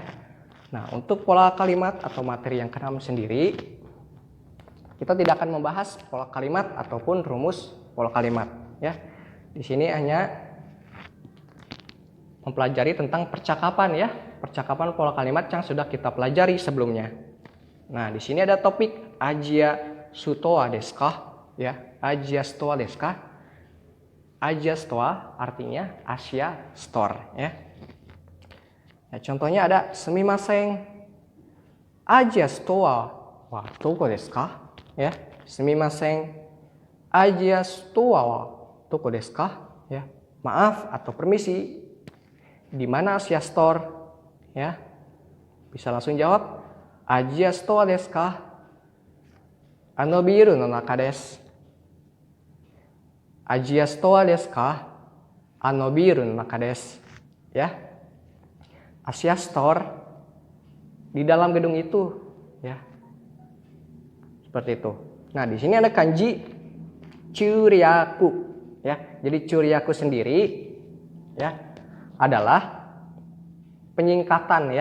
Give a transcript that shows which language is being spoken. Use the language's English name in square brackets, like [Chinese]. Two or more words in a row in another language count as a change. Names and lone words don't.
[Indonesian] Nah, untuk pola kalimat atau materi yang keenam sendiri, kita tidak akan membahas pola kalimat ataupun rumus pola kalimat ya. Di sini hanya mempelajari tentang percakapan ya, percakapan pola kalimat yang sudah kita pelajari sebelumnya. Nah, di sini ada topik [Japanese] アジアストアですか? Ya, アジアストアですか? [Indonesian] Asia Stoa artinya Asia Store ya. Ya, contohnya ada [Japanese] すみません、アジアストアはどこですか? はい、すみません、アジアストアはどこですか? [Indonesian] Ya, maaf atau permisi, di mana Asia Store ya? Bisa langsung jawab [Japanese] アジアストアですか? あのビルの中です. アジアストアですか？あのビルの中です. [Indonesian] Ya. Asia Store di dalam gedung itu ya. Seperti itu. Nah, di sini ada kanji churyaku ya. Jadi churyaku sendiri ya adalah penyingkatan ya.